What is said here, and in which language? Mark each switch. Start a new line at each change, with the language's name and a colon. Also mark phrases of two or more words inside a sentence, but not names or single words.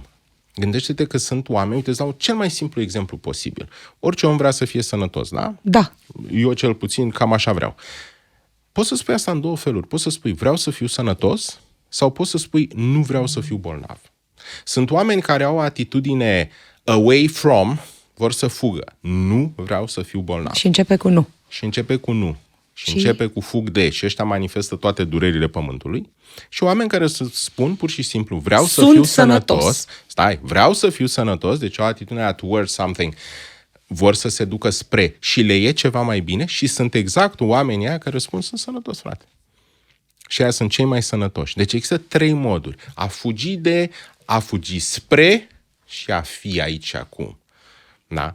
Romanian: Gândește-te că sunt oameni, uite, îți dau cel mai simplu exemplu posibil. Orice om vrea să fie sănătos, da? Da. Eu cel puțin cam așa vreau. Poți să spui asta în 2 feluri. Poți să spui vreau să fiu sănătos sau poți să spui nu vreau să fiu bolnav. Sunt oameni care au o atitudine
English: away from,
Romanian: vor să fugă. Nu vreau să fiu bolnav. Și începe cu nu. Și începe cu fug de. Și ăștia manifestă toate durerile pământului. Și oameni care spun pur și simplu vreau să fiu sănătos. Vreau să fiu sănătos, deci o atitudine
English: towards something.
Romanian: Vor să se ducă spre și le e ceva mai bine și sunt exact oamenii aia care spun sunt sănătos, frate. Și aia sunt cei mai sănătoși. Deci există 3 moduri. A fugi spre și a fi aici acum. Da?